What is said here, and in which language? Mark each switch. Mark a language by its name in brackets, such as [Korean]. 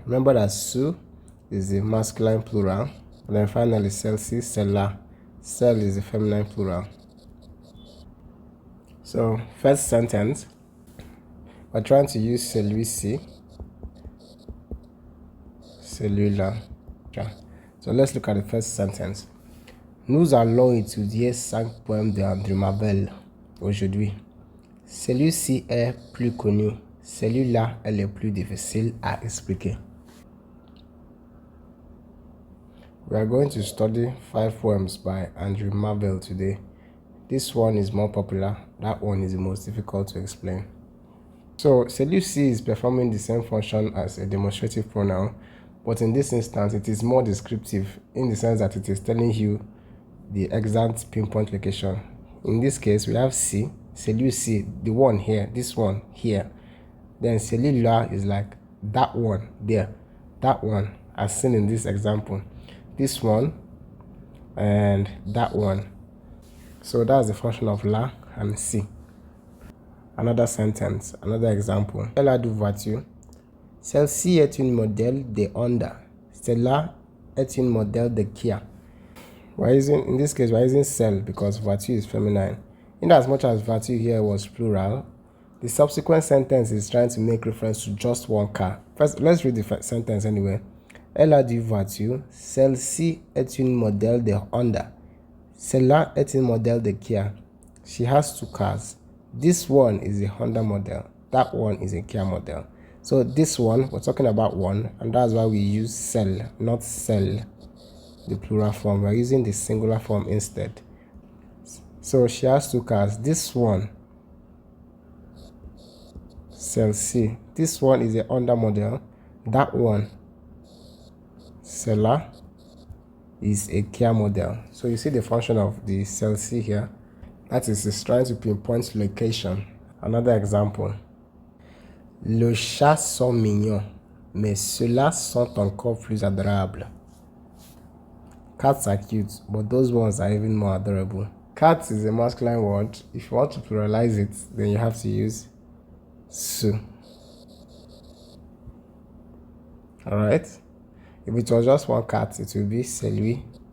[English] Remember that CEUX is the masculine plural. And then finally, [French] celui-ci, celle-là. [English] Celle is the feminine plural. So first sentence, we're trying to use [French] celui-ci, celui-là. [English] So let's look at the first sentence. [French] Nous allons étudier 5 poèmes d'André Marvel aujourd'hui. Celui-ci est plus connu, celui-là est le plus difficile à expliquer. [English] We are going to study 5 poems by Andrew Marvell today. This one is more popular, that one is the most difficult to explain. So celui-ci is performing the same function as a demonstrative pronoun, but in this instance it is more descriptive in the sense that it is telling you the exact pinpoint location. In this case, we have C, celui-ci, the one here, this one here. Then celui-là is like that one there, that one, as seen in this example. This one and that one. So that's the function of la and C. Another sentence, another example. [French] Elle a deux voitures. Celle-ci est une modèle de Honda. Celle-là est une modèle de Kia. [English] In this case, we're using cell because voiture is feminine. In as much as voiture here was plural, the subsequent sentence is trying to make reference to just one car. First, let's read the sentence anyway. [French] Elle a deux voitures. Celle-ci est une modèle de Honda. Celle-là est une modèle de Kia. [English] She has 2 cars. This one is a Honda model. That one is a Kia model. So this one, we're talking about one, and that's why we use cell, not cell, the plural form. We're using the singular form instead. So she has 2 cars. This one, celle-ci. This one is a Honda model. That one, celle-là, is a Kia model. So you see the function of the celle-ci here. That is, it's trying to pinpoint location. Another example. [French] Les chats sont mignons, mais ceux-là sont encore plus adorables. [English] Cats are cute, but those ones are even more adorable. Cat is a masculine word. If you want to pluralize it, then you have to use CEUX. Alright? If it was just one cat, it would be celui.